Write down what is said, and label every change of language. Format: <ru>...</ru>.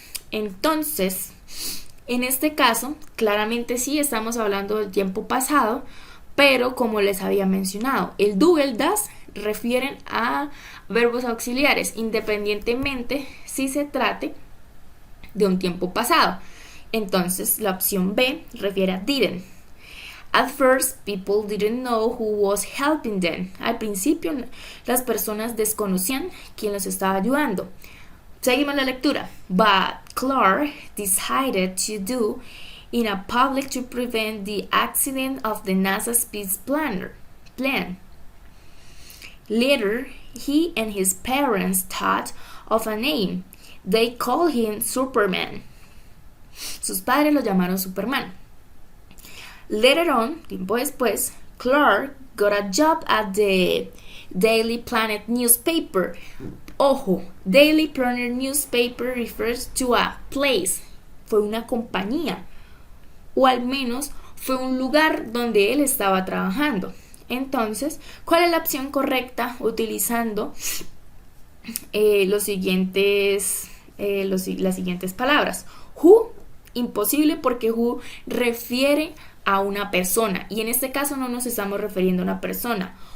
<es>Entonces, en este caso, claramente sí estamos hablando del tiempo pasado, pero como les había mencionado, el do y el das refieren a verbos auxiliares, independientemente si se trate de un tiempo pasado. Entonces, la opción B refiere a didn't.</es> <en>At first, people didn't know who was helping them.</en> <es>Al principio, las personas desconocían quién los estaba ayudando. Seguimos la lectura.</es> <en>But Clark decided to do in a public to prevent the accident of the NASA space plan. Later, he and his parents thought of a name. They called him Superman.</en> <es>Sus padres lo llamaron Superman.</es> <en>Later on,</en> <es>tiempo después,</es> <en>Clark got a job at the Daily Planet newspaper. Ojo, Daily Planet newspaper refers to a place.</en> <es>Fue una compañía. O al menos fue un lugar donde él estaba trabajando. Entonces, ¿cuál es la opción correcta utilizando las siguientes palabras? Who, imposible porque who refiere a una persona y en este caso no nos estamos refiriendo a una persona.</es>